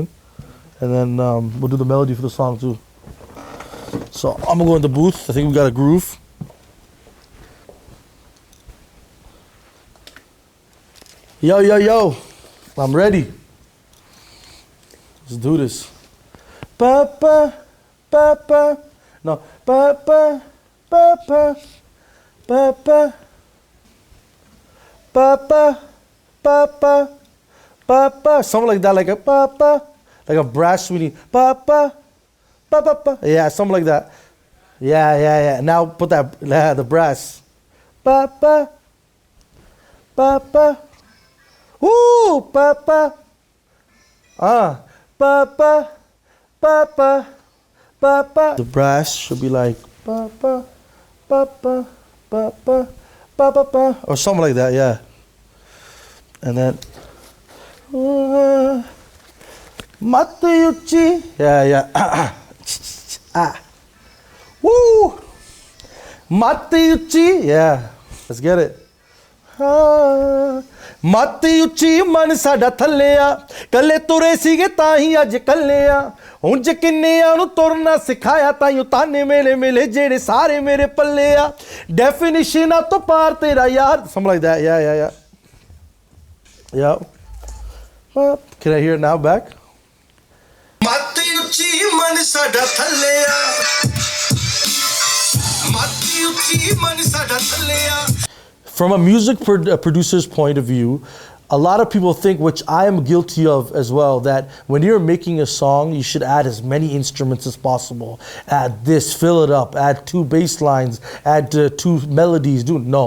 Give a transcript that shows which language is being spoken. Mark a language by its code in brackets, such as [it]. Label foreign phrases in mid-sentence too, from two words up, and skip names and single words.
[en] And then we'll do the melody for the song too. So I'm gonna go in the booth. I think we got a groove. Yo, yo, yo. I'm ready. Let's do this. Ba ba ba ba. No. Ba ba ba ba ba ba ba ba ba ba ba ba. Something like that, like a ba ba, like a brass swinging. Ba ba ba ba ba. Yeah, something like that. Yeah. Now put that the brass. Ba ba ba ba. Woo, ba ba. Ba ba ba ba ba ba. The brass should be like ba ba ba ba ba ba ba ba ba, or something like that, yeah. And then Matayuchi, yeah. Woo, Matayuchi, yeah. Let's get it. [pa] ਮਾਤੀ ਉੱਚੀ ਮਨ ਸਾਡਾ ਥੱਲਿਆ ਕੱਲੇ ਤੁਰੇ ਸੀਗੇ ਤਾਂ ਹੀ ਅੱਜ ਕੱਲਿਆ ਉਂਝ ਕਿੰਨਿਆਂ ਨੂੰ ਤੁਰਨਾ ਸਿਖਾਇਆ ਤਾਈਓ ਤਾਨੇ ਮੇਲੇ ਮੇਲੇ ਜਿਹੜੇ ਸਾਰੇ ਮੇਰੇ ਪੱਲੇ ਆ ਡੈਫੀਨਿਸ਼ਨਾਂ ਤੋਂ ਪਾਰ ਤੇਰਾ ਯਾਰ [en] something like that, yeah. Can I hear it now back? [pa] ਮਾਤੀ ਉੱਚੀ ਮਨ ਸਾਡਾ ਥੱਲਿਆ ਮਾਤੀ ਉੱਚੀ ਮਨ ਸਾਡਾ ਥੱਲਿਆ. [en] From a music producer's point of view, a lot of people think, which I am guilty of as well, that when you're making a song, you should add as many instruments as possible. Add this, fill it up, add 2 bass lines, add 2 melodies. Dude, no.